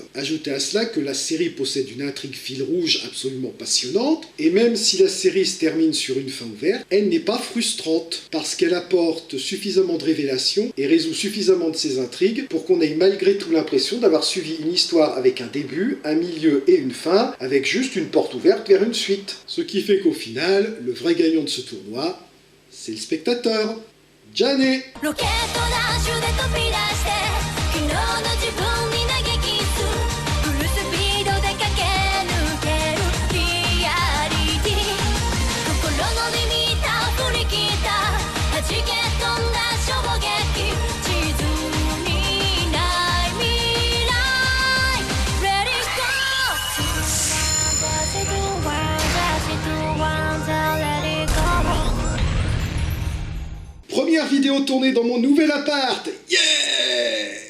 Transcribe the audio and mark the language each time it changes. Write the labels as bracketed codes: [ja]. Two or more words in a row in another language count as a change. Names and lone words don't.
[fr] Ajoutez à cela que la série possède une intrigue fil rouge absolument passionnante, et même si la série se termine sur une fin ouverte, elle n'est pas frustrante, parce qu'elle apporte suffisamment de révélations et résout suffisamment de ses intrigues pour qu'on ait malgré tout l'impression d'avoir suivi une histoire avec un début, un milieu et une fin, avec juste une porte ouverte vers une suite. Ce qui fait qu'au final, le vrai gagnant de ce tournoi, c'est le spectateur. Jane! [ja] ロケットダッシュで飛び出して昨日の自分に嘆きすフルスピードで駆け抜けるリアリティ心のリミッター振り切った弾け飛んだ衝撃地図にない未来 [en] Let it go Dash it to one, dash it to one, let it go [fr] Première vidéo tournée dans mon nouvel appart. Yeah!